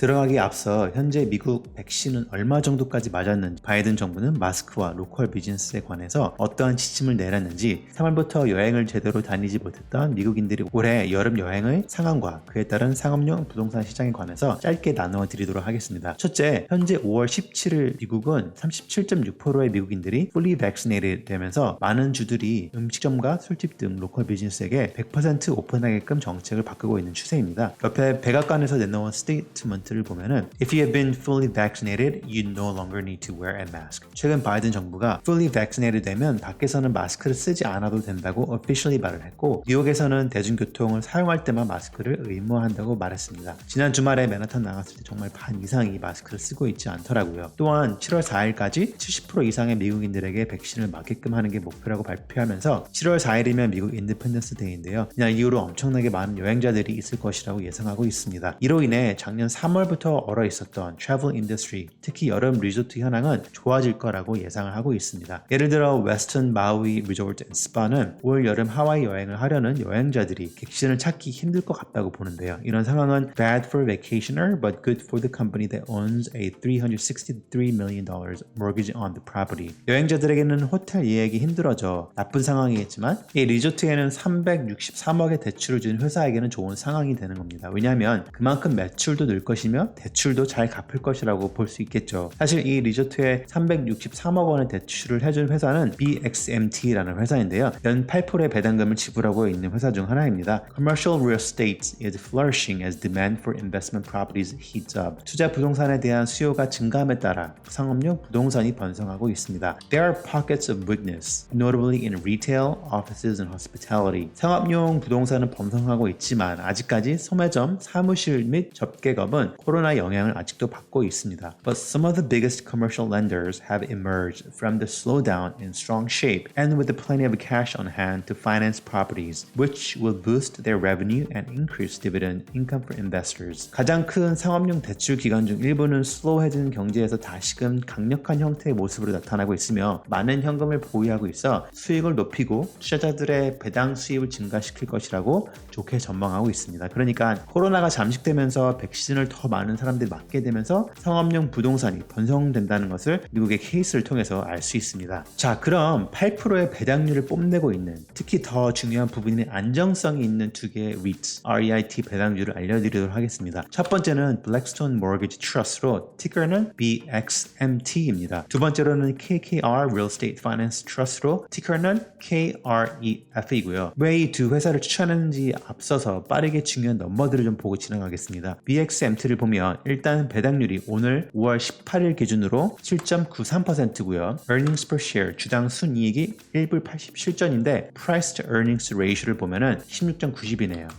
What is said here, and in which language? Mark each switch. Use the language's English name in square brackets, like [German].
[Korean] 들어가기에 앞서 현재 미국 백신은 얼마 정도까지 맞았는지 바이든 정부는 마스크와 로컬 비즈니스에 관해서 어떠한 지침을 내렸는지 3월부터 여행을 제대로 다니지 못했던 미국인들이 올해 여름 여행의 상황과 그에 따른 상업용 부동산 시장에 관해서 짧게 나누어 드리도록 하겠습니다. 첫째, 현재 5월 17일 미국은 37.6%의 미국인들이 fully vaccinated 되면서 많은 주들이 음식점과 술집 등 로컬 비즈니스에게 100% 오픈하게끔 정책을 바꾸고 있는 추세입니다. 옆에 백악관에서 내놓은 스테이트먼트를 보면은 [English] If you have been fully vaccinated, you no longer need to wear a mask. [Korean] 최근 바이든 정부가 fully vaccinated 되면 밖에서는 마스크를 쓰지 않아도 된다고 officially 말을 했고 뉴욕에서는 대중교통을 사용할 때만 마스크를 의무화한다고 말했습니다. 지난 주말에 맨하탄 나갔을 때 정말 반 이상이 마스크를 쓰고 있지 않더라고요. 또한 7월 4일까지 70% 이상의 미국인들에게 백신을 맞게끔 하는 게 목표라고 발표하면서 7월 4일이면 미국 인디펜던스 데이인데요. 이날 이후로 엄청나게 많은 여행자들이 있을 것이라고 예상하고 있습니다. 이로 인해 작년 3월부터 얼어 있었던 travel industry, 특히 여름 리조트 현황은 좋아질 거라고 예상을 하고 있습니다. 예를 들어 웨스턴 마우이 리조트 앤 스파는 올 여름 하와이 여행을 하려는 여행자들이 객실을 찾기 힘들 것 같다고 보는데요. 이런 상황은 [English] bad for vacationer but good for the company that owns a $363 million mortgage on the property. [Korean] 여행자들에게는 호텔 예약이 힘들어져 나쁜 상황이겠지만 이 리조트에는 363억의 대출을 준 회사에게는 좋은 상황이 되는 겁니다. 왜냐하면 그만큼 매출도 늘 것이며 대출도 잘 갚을 것이라고 볼 수 있겠죠. 사실 이 리조트에 363억 원의 대출을 해준 회사는 BXMT라는 회사인데요. 연 8%의 배당금을 지불하고 있는 회사 중 하나입니다. [English] Commercial real estate is flourishing as demand for investment properties heats up. [Korean] 투자 부동산에 대한 수요가 증가함에 따라 상업용 부동산이 번성하고 있습니다. [English] There are pockets of weakness, notably in retail, offices, and hospitality. [Korean] 상업용 부동산은 번성하고 있지만 아직까지 소매점, 사무실 및 접객업은 코로나 영향을 아직도 받고 있습니다. [English] But some of the biggest commercial lenders have emerged from the slowdown in strong shape and with plenty of cash on hand to finance properties, which will boost their revenue and increase dividend income for investors. [Korean] 가장 큰 상업용 대출 기관 중 일부는 슬로우해지는 경제에서 다시금 강력한 형태의 모습으로 나타나고 있으며 많은 현금을 보유하고 있어 수익을 높이고 투자자들의 배당 수입을 증가시킬 것이라고 좋게 전망하고 있습니다. 그러니까 코로나가 잠식되면서 백신을 더 많은 사람들이 맞게 되면서 상업용 부동산이 번성된다는 것을 미국의 케이스를 통해서 알 수 있습니다. 자, 그럼 8%의 배당률을 뽐내고 있는 특히 더 중요한 부분인 안정성이 있는 두 개의 REITs, REIT 배당률을 알려드리도록 하겠습니다. 첫 번째는 Blackstone Mortgage Trust로 티커는 BXMT입니다. 두 번째로는 KKR Real Estate Finance Trust로 티커는 KREF이고요. 왜 이 두 회사를 추천했는지 앞서서 빠르게 중요한 넘버들을 좀 보고 지나가겠습니다. BXMT를 보면 일단 배당률이 오늘 5월 18일 기준으로 7.93%고요. Earnings per share 주당 순이익이 1불 87전인데 Price to Earnings Ratio를 보면은 16.90이네요.